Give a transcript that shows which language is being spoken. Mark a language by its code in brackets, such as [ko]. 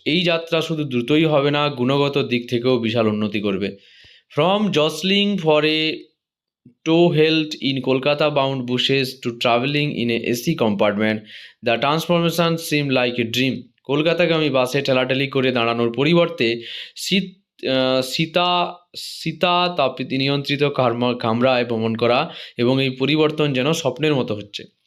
[bn] এই যাত্রা শুধু দ্রুতই হবে না, গুণগত দিক থেকেও বিশাল উন্নতি করবে। [en] From jostling for a tow held in Kolkata bound buses to travelling in a AC compartment, the transformation seemed like a dream. [bn] কলকাতাগামী বাসে ঠেলাঠেলি করে দাঁড়ানোর পরিবর্তে শীত শীতা শীতাতাপ নিয়ন্ত্রিত কামরায় ভ্রমণ করা এবং এই পরিবর্তন যেন স্বপ্নের মতো হচ্ছে।